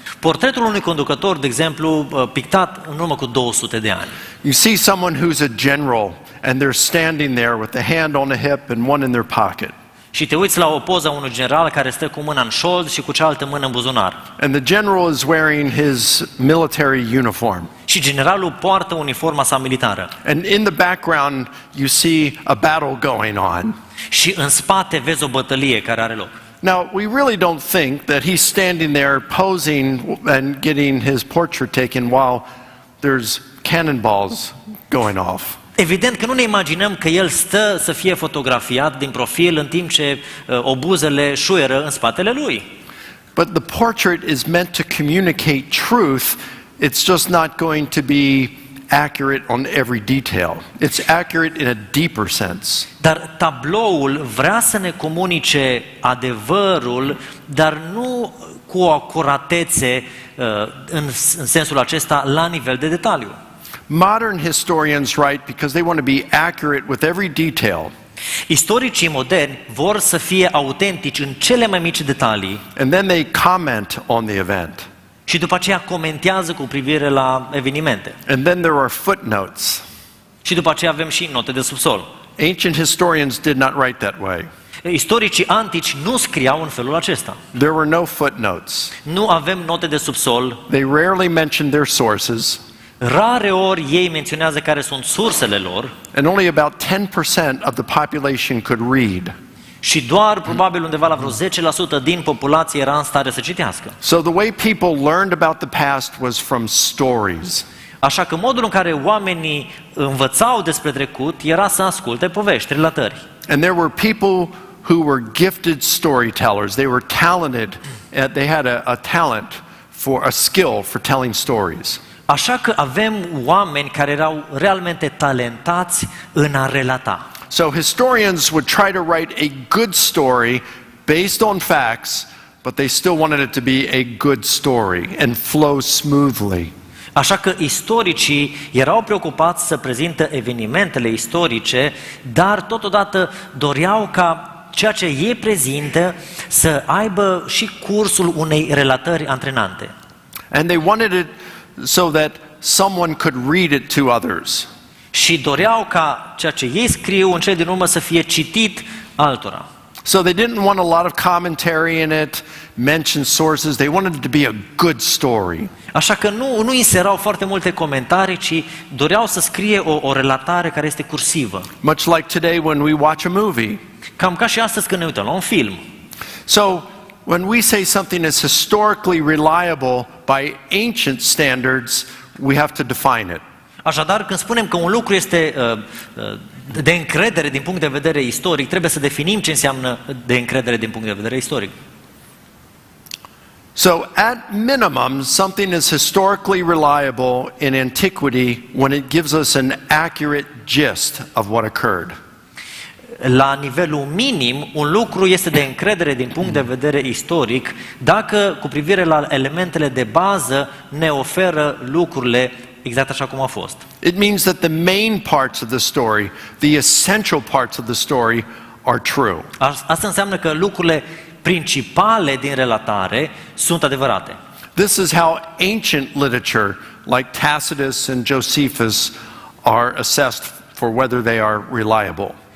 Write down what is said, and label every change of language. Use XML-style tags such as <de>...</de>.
<ro>Portretul unui conducător, de exemplu, pictat în urmă cu 200 de ani.</ro> <en>You see someone who's a general and they're standing there with a hand on a hip and one in their pocket.</en> <ro>Și te uiți la o poză a unui general care stă cu mâna în șold și cu cealaltă mână în buzunar.</ro> <en>And the general is wearing his military uniform.</en> <ro>Și generalul poartă uniforma sa militară.</ro> <en>And in the background you see a battle going on.</en> <ro>Și în spate vezi o bătălie care are loc.</ro> <en>Now, we really don't think that he's standing there posing and getting his portrait taken while there's cannonballs going off.</en> <ro>Evident că nu ne imaginăm că el stă să fie fotografiat din profil în timp ce obuzele șuieră în spatele lui.</ro> <en>But the portrait is meant to communicate truth. It's just not going to be accurate on every detail. It's accurate in a deeper sense.</en> <ro>Dar tabloul vrea să ne comunice adevărul, dar nu cu o acuratețe în sensul acesta la nivel de detaliu.</ro> <en>Modern historians write because they want to be accurate with every detail.</en> <ro>Istoricii moderni vor să fie autentici în cele mai mici detalii.</ro> <en>And then they comment on the event.</en> <ro>Și după aceea comentează cu privire la evenimente.</ro> <en>And then there are footnotes.</en> <ro>Și după aceea avem și note de subsol.</ro> <en>Ancient historians did not write that way.</en> <ro>Istoricii antici nu scriau în felul acesta.</ro> <en>There were no footnotes.</en> <ro>Nu avem note de subsol.</ro> <en>They rarely mentioned their sources.</en> <ro>Rare ori ei menționează care sunt sursele lor.</ro> <en>And only about 10% of the population could read.</en> <ro>Și doar probabil undeva la vreo 10% din populație era în stare să citească.</ro> <en>So the way people learned about the past was from stories.</en> <ro>Așa că modul în care oamenii învățau despre trecut era să asculte povești, relatări.</ro> <en>And there were people who were gifted storytellers. They were talented. They had a talent a skill for telling stories.</en> <ro>Așa că avem oameni care erau realmente talentați în a relata.</ro> <en>So historians would try to write a good story based on facts, but they still wanted it to be a good story and flow smoothly.</en> <ro>Așa că istoricii erau preocupați să prezinte evenimentele istorice, dar totodată doreau ca ceea ce ei prezintă să aibă și cursul unei relatări antrenante.</ro> <en>And they wanted it so that someone could read it to others.</en> <ro>Și doreau ca ceea ce ei scriu în cele din urmă să fie citit altora.</ro> <en>So they didn't want a lot of commentary in it, mention sources. They wanted it to be a good story.</en> <ro>Așa că nu inserau foarte multe comentarii, ci doreau să scrie o relatare care este cursivă.</ro> <en>Much like today when we watch a movie.</en> <ro>Cam ca și astăzi când ne uităm la un film.</ro> <en>So when we say something is historically reliable by ancient standards, we have to define it.</en> <ro>Așadar, când spunem că un lucru este de încredere din punct de vedere istoric, trebuie să definim ce înseamnă de încredere din punct de vedere istoric.</ro> <en>So, at minimum, something is historically reliable in antiquity when it gives us an accurate gist of what occurred.</en> <ro>La nivelul minim, un lucru este de încredere din punct de vedere istoric dacă, cu privire la elementele de bază, ne oferă lucrurile exact așa cum a fost.</ro> <en>It means that the main parts of the story, the essential parts of the story, are true.</en> <ro>Asta înseamnă că lucrurile principale din relatare sunt adevărate.</ro> <en>This is how ancient literature, like Tacitus and Josephus, are assessed for whether they are reliable.</en>